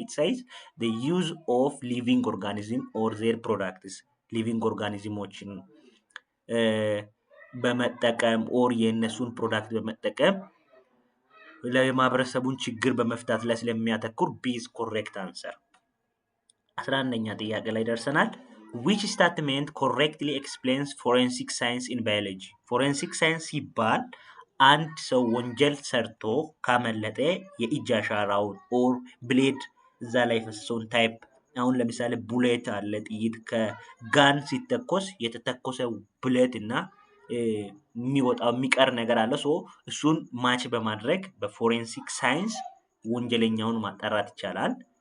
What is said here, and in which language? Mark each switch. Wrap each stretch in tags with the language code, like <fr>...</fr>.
<en>It says the use of living organism or their products</en> <am>ሊቪንግ ኦርጋኒዝሞችን በመጠቀም ኦር የእነሱን ፕሮዳክት በመጠቀም ለማህበረሰቡን ችግር በመፍታት ላይ ስለሚያተኩር</am> <en>ቢ is correct answer.</en> <am>11ኛ ጥያቄ ላይ ደርሰናል።</am> <en>which statement correctly explains forensic science in biology?</en> <am>forensic science ሲባል አንድ ሰው ወንጀል ሰርቶ ካመለጠ የእጅ አሻራውን ኦር ብሌድ እዛ ላይ ፈሰሰውን ታይፕ አሁን ለምሳሌ ቡሌት አለ ጥይት ከጋን ሲተኮስ የተተኮሰ ቡሌት እና የሚወጣው የሚቀር ነገር አለ። ሶ እሱን ማች በማድረግ በፎሬንሲክ ሳይንስ ወንጀለኛውን ማጣራት ይቻላል።</am>